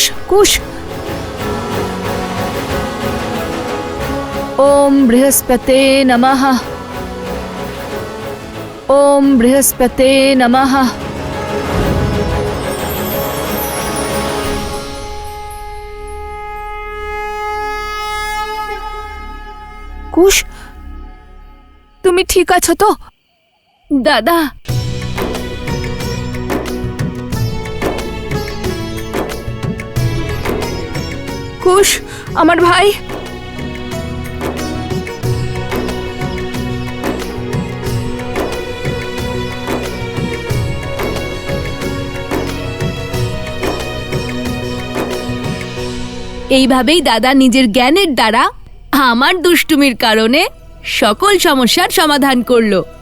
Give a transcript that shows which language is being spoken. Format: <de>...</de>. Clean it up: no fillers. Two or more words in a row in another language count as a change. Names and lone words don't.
<sa>कुश। ओम बृहस्पते नमः। ओम बृहस्पते नमः। कुश,</sa> <bn>তুমি ঠিক আছো তো? দাদা, কুশ, আমার ভাই। এইভাবেই দাদা নিজের জ্ঞানের দ্বারা আমার দুষ্টুমির কারণে সকল সমস্যার সমাধান করলো।</bn>